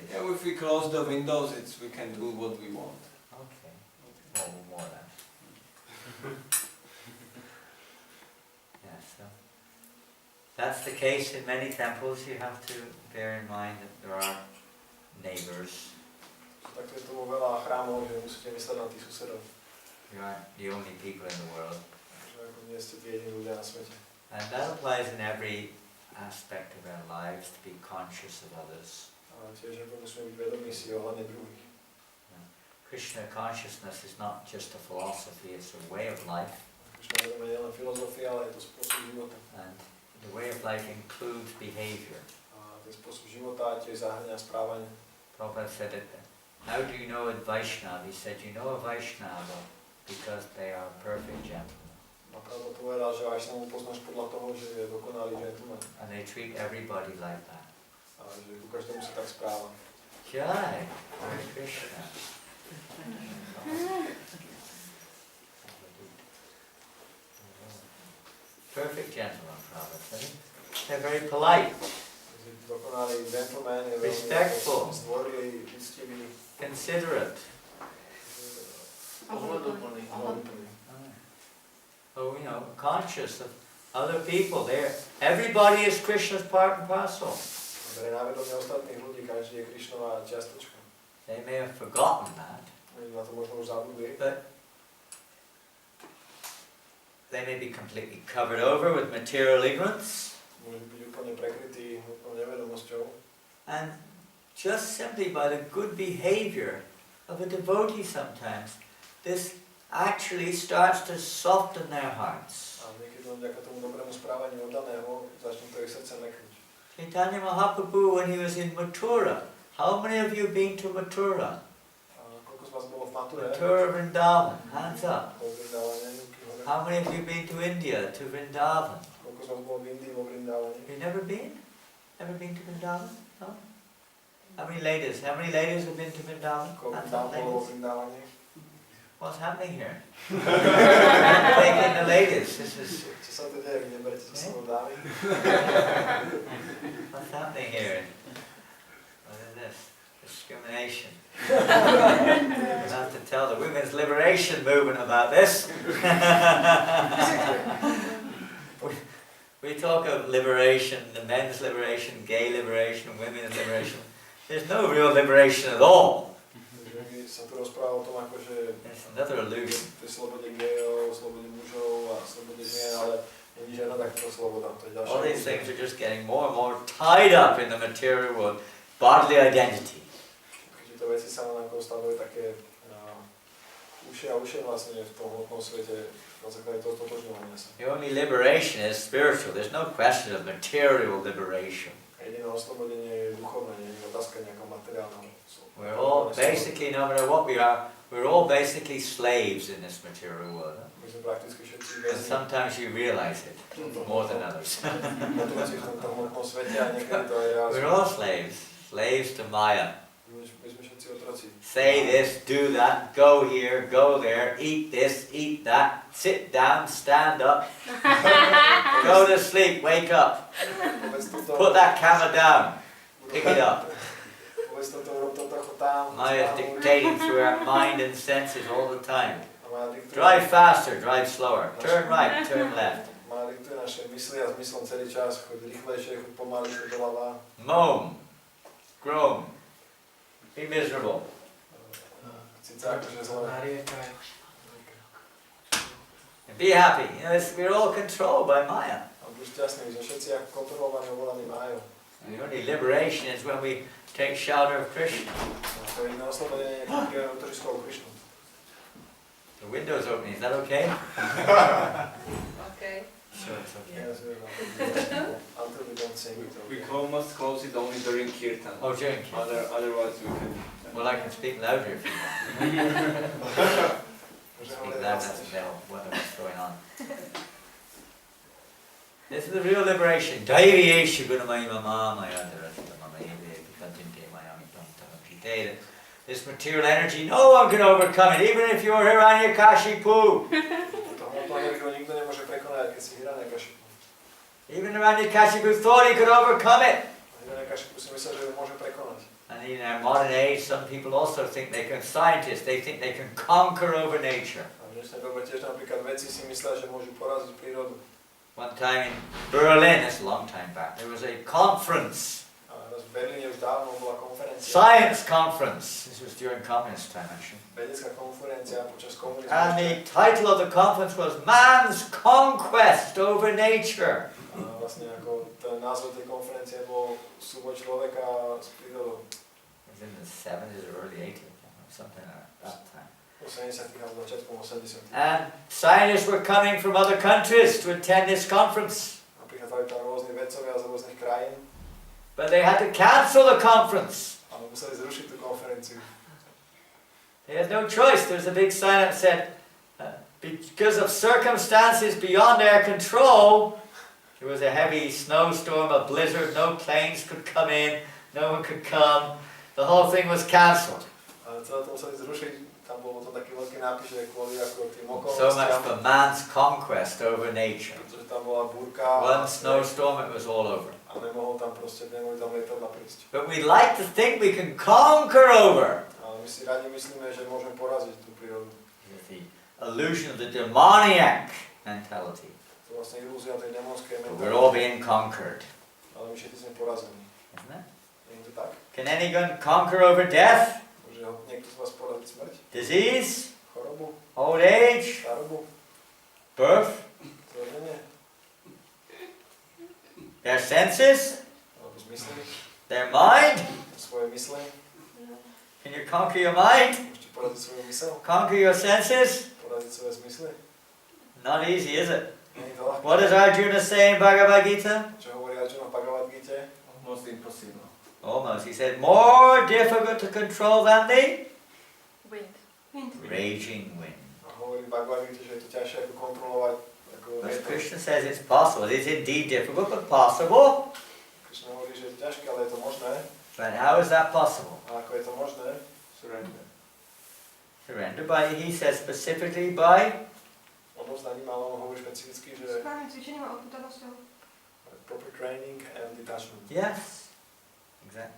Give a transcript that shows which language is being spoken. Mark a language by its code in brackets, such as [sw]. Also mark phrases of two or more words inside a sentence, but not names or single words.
[en] Yeah, if we close the windows, we can do what we want. Okay. More than. Yeah. So that's the case in many temples. You have to bear in mind that there are neighbours. [sk] Takto je to vo veľa chrámov, že musíte mysleť na tých susedov. [en] You aren't the only people in the world. [sk] Že ako nie ste tí jediní ľudia na svete. [en] And that applies in every aspect of our lives, to be conscious of others. [sk] A tiež ako musíme byť vedomí si ohľadne druhých. [en] Krishna consciousness is not just a philosophy, it's a way of life. [sk] Krishna vedomie nie len filozofia, ale je to spôsob života. [en] And the way of life includes behavior. [sk] A ten spôsob života tiež zahŕňa správanie. [en] Prabhupada said it. How do you know a Vaishnava? He said, you know a Vaishnava because they are perfect gentlemen. [sk] A Prabhupada povedal, že Vaishnavu poznáš podľa toho, že je dokonalý gentleman. [en] And they treat everybody like that. [sk] A že ku každému sa tak správa. [en] Jai, Hare Krishna. Perfect gentleman, Prabhupada said. They're very polite. [sk] Dokonalý gentleman je [en] Respectful. [sk] zdvorilý, úctivý. [en] Considerate. [sk] Ohľaduplný. [en] Oh, you know, conscious of other people. Everybody is Krishna's part and parcel. [sk] Bere na vedomie ostatných ľudí, každý je Krišnová čiastočka. [en] They may have forgotten that, [sk] Oni na to možno už zabudli. [en] but they may be completely covered over with material ignorance, [sk] Môžu byť úplne prekrytí úplnou nevedomosťou. [en] and just simply by the good behavior of a devotee sometimes, this actually starts to soften their hearts. [sk] A niekedy len vďaka tomu dobrému správaniu oddaného začne to ich srdce meknúť. [en] Chaitanya Mahaprabhu, when he was in Mathura, how many of you been to Mathura? [sk] A koľko z vás bolo v Mature? [en] Mathura, Vrindavan, hands up. [sk] Po Vrindavane, ruky hore. [en] How many of you been to India, to Vrindavan? Koľko z vás bolo v Indii, vo Vrindavane? You never been? Never been to Vrindavan? No? How many ladies? How many ladies have been to Vrindavan? [sk] Koľko [en] Hands [sk] tam [en] up, [sk] bolo vo [en] ladies. [sk] Vrindavane? [en] What's happening here? Taking the ladies. This is [sk] Čo sa to deje, vy neberete so sebou dámy? [en] what's happening here. What is this? Discrimination. We'll have to tell the women's liberation movement about this. we talk of liberation, the men's liberation, gay liberation, women's liberation. There's no real liberation at all. [sk] My sa tu rozpráva o tom, akože [en] It's another illusion. [sk] tej slobode gejov, slobode mužov a slobode žien, ale není žiadna takáto sloboda. To je ďalšia [en] All these [sk] ilúzia. [en] things are just getting more and more tied up in the material world. Bodily identity. [sk] Tieto veci sa len ako stavujú také ušie a ušie vlastne v tom hmotnom svete na základe toho totožňovania sa. [en] The only liberation is spiritual. There's no question of material liberation. [sk] A jediné oslobodenie je duchovné, nie je otázka nejakého materiálneho. [en] We're all basically, no matter what we are, we're all basically slaves in this material world. Huh? [sk] My sme prakticky všetci [en] And [sk] väzni [en] sometimes you realize it more than others. [sk] otroci v tomto hmotnom svete a niekedy to aj [en] We're [sk] realizujeme. [en] all slaves to Maya. [sk] My sme všetci otroci. [en] Say this, do that, go here, go there, eat this, eat that, sit down, stand up, go to sleep, wake up. [sk] Povedz toto, [en] Put that camera down. Pick it up. [sk] Povedz toto, urob to trochu tam. [en] Maya is dictating through our mind and senses all the time. [sk] A Maja diktuje, [en] Drive faster, drive slower. Turn right, turn left. [sk] Maja diktuje naše mysli a zmyslom celý čas. Choď rýchlejšie, choď pomaly, choď doľava. [en] Moan, groan, be miserable. [sk] Cicák, že zle. [en] And be happy. You know, we're all controlled by Maya. [sk] A buď šťastný, že všetci ako kontrolovaní ovolaní Májou. [en] And the only liberation is when we take shelter of Krishna. [sk] To je iné oslobodenie, keď utočískov Krišnu. [en] The window's opening, is that okay? Okay. Sure, it's okay. Yes, until we don't sing it. We must close it only during kirtan. Oh, during Kirtan. Otherwise we can. Well, I can speak louder if you want. Speak louder to know what's going on. This is the real liberation. [sa] Daiviyeshu gunamaya mama yandarasya mama eve vikantinte mayami tamtam jiteda. [en] This material energy, no one can overcome it, even if you're Hiranyakashipu. [sk] Nikto nemôže prekonať, keď si Hiranyakashipu. [en] Even Hiranyakashipu thought he could overcome it. [sk] Hiranyakashipu si myslel, že ho môže prekonať. [en] And in our modern age, some people also think they can, scientists, they think they can conquer over nature. [sk] A v dnešnej dobe tiež napríklad vedci si myslia, že môžu poraziť prírodu. [en] One time in Berlin, that's a long time back, there was a conference, [sk] A raz v Berlíne už dávno bola konferencia. [en] science conference. This was during communist time, actually. [sk] Vedecká konferencia počas komunizmu. [en] And the title of the conference was Man's Conquest Over Nature. [sk] A vlastne ako ten názov tej konferencie bol súboj človeka s prírodou. [en] It was in the 70s or early 80s, something like that time. [sk] V 80. a začiatkom 80. [en] And scientists were coming from other countries to attend this conference. [sk] A prichádzali tam rôzni vedcovia z rôznych krajín. [en] But they had to cancel the conference. [sk] Ale museli zrušiť tú konferenciu. [en] They had no choice. There was a big sign that said, because of circumstances beyond their control, there was a heavy snowstorm, a blizzard, no planes could come in, no one could come. The whole thing was cancelled. [sk] Ale celé to museli zrušiť. Tam bol potom taký veľký nápis, že kvôli ako tým [en] So much [sk] okolnostiam. [en] for man's conquest over nature. [sk] Pretože tam bola búrka. [en] One snowstorm, it was all over. [sk] A nemohol tam proste, nemohli tam lietadla prísť. [en] But we like to think we can conquer over. [sk] Ale my si radi myslíme, že môžeme poraziť tú prírodu. [en] The illusion of the demoniac mentality. [sk] To je vlastne ilúzia tej démonskej [en] But we're all [sk] mentality. [en] being conquered. [sk] Ale my všetci sme porazení. [en] Isn't it? [sk] Nie je to tak? [en] Can anyone conquer over death, [sk] Môže niekto z vás poraziť smrť? [en] disease, [sk] Chorobu? [en] old age, [sk] Starobu? [en] birth, [sk] Zrodenie? [en] their senses, [sk] Alebo zmysly? [en] their mind? [sk] Svoje mysle? [en] Can you conquer your mind? [sk] Môžete poraziť svoju mysel? [en] Conquer your senses? [sk] Poraziť svoje zmysly? [en] Not easy, is it? [sk] Nie je to ľahké. [en] What does Arjuna say in Bhagavad Gita? [sk] Čo hovorí Arjuna v Bhagavad Gite? [en] Almost impossible. Almost. He said, more difficult to control than the Wind. raging wind. [sk] A hovorí v Bhagavad Gite, že je to ťažšie ako kontrolovať ako [en] But [sk] vietor. [en] Krishna says it's possible. It is indeed difficult, but possible. [sk] Krishna hovorí, že je to ťažké, ale je to možné. [en] But how is that possible? [sk] A ako je to možné? [en] Surrender. Surrender by, he says specifically by [sk] Odovzdaním, ale on hovorí špecificky, že Správnym cvičením a odputanosťou. [en] proper training and detachment. yes, exactly.